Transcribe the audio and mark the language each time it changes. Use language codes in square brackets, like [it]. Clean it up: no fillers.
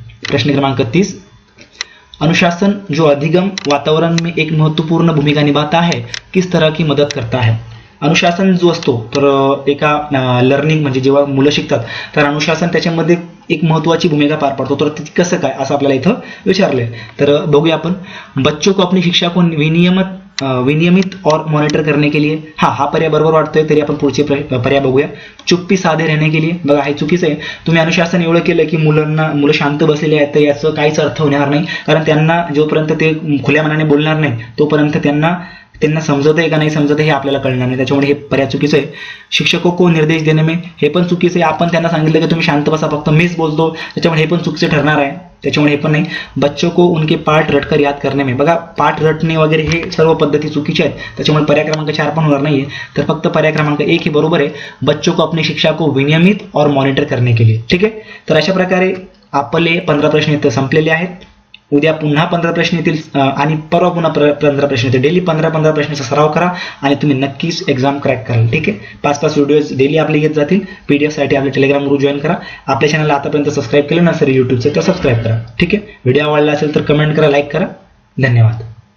[hi] प्रश्न क्रमांक 30, अनुशासन जो अधिगम वातावरण में एक महत्वपूर्ण भूमिका निभाता है किस तरह की मदत करता है. [mr] अनुशासन जो असतो तर एका लर्निंग म्हणजे जेव्हा मुलं शिकतात तर अनुशासन त्याच्यामध्ये एक महत्त्वाची भूमिका पार पडतो, तर ती कसं काय असं आपल्याला इथं विचारलंय. तर बघूया आपण. [hi] बच्चों को अपनी शिक्षा को विनियमित और मॉनिटर करने के लिए, [mr] हा पर्याय बरोबर वाटतोय, तरी आपण पुढचे पर्याय बघूया. [hi] चुप्पी साधे रहने के लिए, [mr] बघा हे चुकीचं आहे. तुम्ही अनुशासन एवढं केलं की मुलं शांत बसलेले आहेत, तर याचं काहीच अर्थ होणार नाही, कारण त्यांना जोपर्यंत ते खुल्या मनाने बोलणार नाही तोपर्यंत त्यांना समजत आहे का नाही समजत आहे हे आपल्याला कळणार नाही. त्याच्यामुळे हे पर्याय चुकीचं आहे. [hi] शिक्षकों को निर्देश देणे में, [mr] हे पण चुकीचं आहे. आपण त्यांना सांगितलं की तुम्ही शांत बसा, फक्त मीच बोलतो, त्याच्यामुळे हे पण चुकीचं ठरणार आहे. त्याच्यामुळे हे पण नाही. [hi] बच्चों को उनके पाठ रटकर याद करने में, [mr] बघा पाठ रटणे वगैरे हे सर्व पद्धती चुकीच्या आहेत, त्याच्यामुळे पर्याय क्रमांक 4 पण होणार नाहीये. तर फक्त पर्याय क्रमांक 1 हे बरोबर आहे. [hi] बच्चों को अपनी शिक्षा को विनियमित और मॉनिटर करने के लिए. [mr] ठीक आहे. तर अशा प्रकारे आपले 15 प्रश्न इथं संपलेले आहेत. उद्या पुन्हा 15 प्रश्न येतील आणि परवा पुन्हा 15 प्रश्न येतील. डेली 15 प्रश्नाचा सराव करा आणि तुम्ही नक्कीच एक्झाम क्रॅक कराल. ठीक आहे. 5 व्हिडिओज डेली आपले येत जातील. PDF साठी आपल्या टेलिग्राम ग्रुप जॉईन करा. आपल्या चॅनलला आतापर्यंत सबस्क्राईब केलं नसेल युट्यूबचं तर सबस्क्राईब करा. ठीक आहे. व्हिडिओ आवडला असेल तर कमेंट करा, लाईक करा. धन्यवाद.